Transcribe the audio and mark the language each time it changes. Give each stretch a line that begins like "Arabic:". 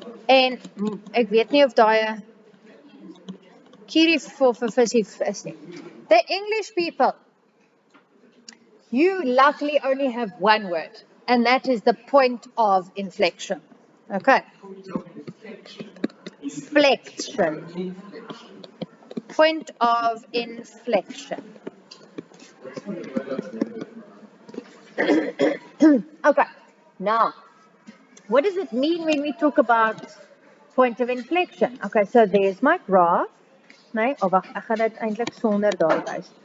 Afrikaans: En ek weet nie of daai kierie vir visie is nie.
English: The English people, you luckily only have one word, and that is the point of inflection. Okay. Flexion. Point of inflection. Okay, now, what does it mean when we talk about point of inflection? Okay, so there's my graph.
Afrikaans: Nee, oh wag, ek gaan dit eintlik sonder daar wys.